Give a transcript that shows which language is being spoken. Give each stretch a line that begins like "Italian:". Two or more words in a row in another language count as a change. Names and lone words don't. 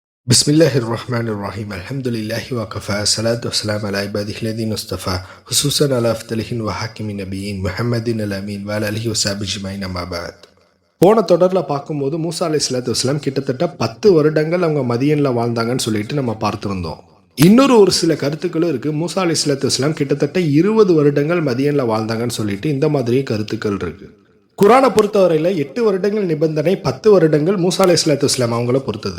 Arabic: بسم الله الرحمن الرحيم. الحمد لله وكفى. الصلاة والسلام على عباده الذين اصطفى خصوصا على أفضلهم وخاتم النبيين محمد الأمين وعلى آله وصحبه أجمعين أما بعد.
Tamil: போன தொடரில் பார்க்கும்போது மூசா
Arabic: عليه الصلاة والسلام
Tamil: கிட்டத்தட்ட 10 வருடங்கள் அவங்க மதியனில் வாழ்ந்தாங்கன்னு சொல்லிட்டு நம்ம பார்த்துருந்தோம். ஒரு சில கருத்துக்களும் இருக்குது. மூசா
Arabic: عليه الصلاة والسلام
Tamil: கிட்டத்தட்ட 20 வருடங்கள் மதியனில் வாழ்ந்தாங்கன்னு சொல்லிட்டு இந்த மாதிரி கருத்துக்கள் இருக்குது. குரானை பொறுத்தவரையில் 8 வருடங்கள் நிபந்தனை, 10 வருடங்கள் மூசா
Arabic: عليه الصلاة والسلام
Tamil: அவங்கள பொறுத்தது.